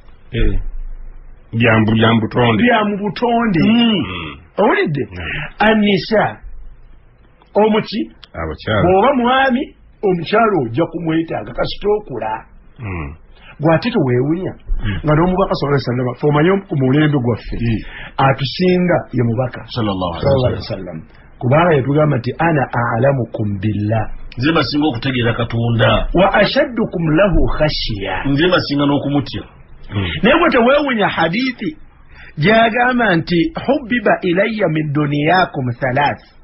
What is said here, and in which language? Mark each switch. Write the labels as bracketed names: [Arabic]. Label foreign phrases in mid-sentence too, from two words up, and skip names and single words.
[Ganda] byamu butonde owulidde anisa omuki bw'oba mwami omukyalo ojja kumwetaaga kasita okula gwate teweewunya nga n'omubaka [Arabic] صلى الله عليه وسلم [Ganda] fe omanye ku mulembe gwaffe atusinga ye mubaka [Arabic] صلى الله عليه وسلم [Ganda] kubanga yatugamba nti [Arabic] أنا أعلمكم بالله [Ganda] nze basinga okutegeera Katonda [Arabic] وأشدكم له خشية [Ganda] nze basinga n'okumutya naye bwe teweewunya hadithi gyagamba nti [Arabic] حبب إلي من دنياكم ثلاث